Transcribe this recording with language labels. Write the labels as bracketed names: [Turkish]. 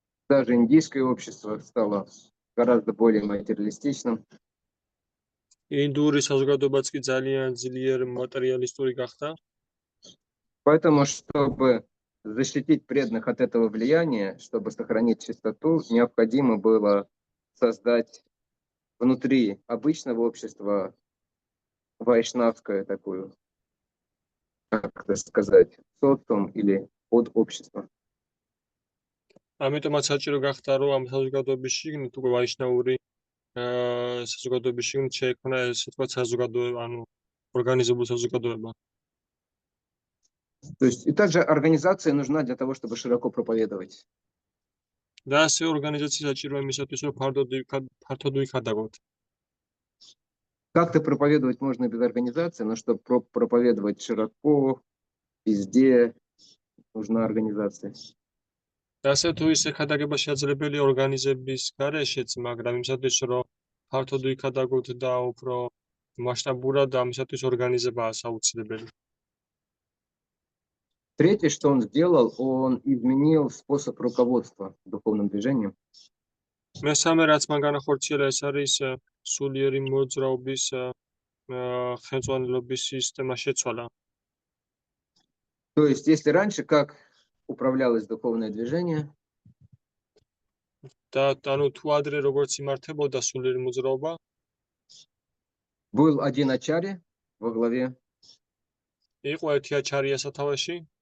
[Russian] Даже индийское общество стало гораздо более материалистичным. [Georgian] ინდური საზოგადოებაც კი ძალიან ძლიერ მატერიალისტური გახდა. [Russian] Поэтому, чтобы защитить преданных от этого влияния, чтобы сохранить чистоту, необходимо было создать внутри обычного общества вайшнавское такую, как это сказать, социум или подобщество. [Georgian] ამიტომაც საჭირო გახდა რომ ამ საზოგადოების შიგნით უკვე ვაიშნაური საზოგადოების შიგნით შეექმნა ესე თქვა საზოგადოება, ანუ ორგანიზებული საზოგადოება. [Russian] То есть и также организация нужна для того, чтобы широко проповедовать. [Georgian] და ასე ორგანიზაცია საჭიროა იმისათვის რომ ფართოდ ვიხადაგოთ. [Russian] Как-то проповедовать можно без организации, но чтобы проповедовать широко, везде, нужна организация. [Georgian] და ასე თუ ისე ხადაგება შესაძლებელია ორგანიზების გარეშეც, მაგრამ იმისათვის რომ ფართოდ ვიხადაგოთ და უფრო მასშტაბურად ამისათვის ორგანიზებაა საუცილებელი. [Russian] Третье, что он сделал, он изменил способ руководства духовным движением. [Georgian] მესამე რაც მან განახორციელა ეს არის სულიერი მოძრაობის ხელმძღვანელობის სისტემა შეცვალა. [Russian] То есть, если раньше как управлялось духовное движение, [Georgian] და ანუ თუ ადრე როგორც იმართებოდა სულიერი მოძრაობა, [Russian] был один ачарья во главе, [Georgian] იყო ერთი აჩარია სათავეში,